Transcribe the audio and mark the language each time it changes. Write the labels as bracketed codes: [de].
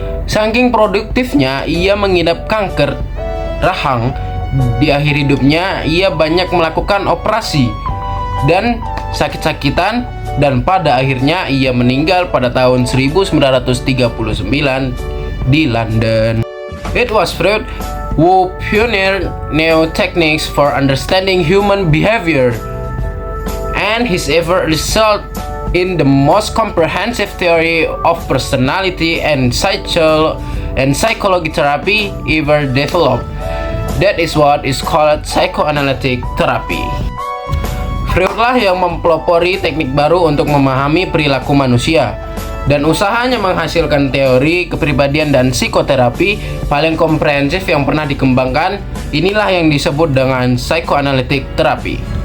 [id] Saking produktifnya, ia mengidap kanker rahang. Di akhir hidupnya, ia banyak melakukan operasi dan sakit-sakitan, dan pada akhirnya ia meninggal pada tahun 1939 di London. [en] It was Freud who pioneered new techniques for understanding human behavior, and his effort result in the most comprehensive theory of personality and psychology therapy ever developed. That is what is called psychoanalytic therapy. [id] Freud lah yang mempelopori teknik baru untuk memahami perilaku manusia, dan usahanya menghasilkan teori kepribadian dan psikoterapi paling komprehensif yang pernah dikembangkan. Inilah yang disebut dengan psychoanalytic therapy.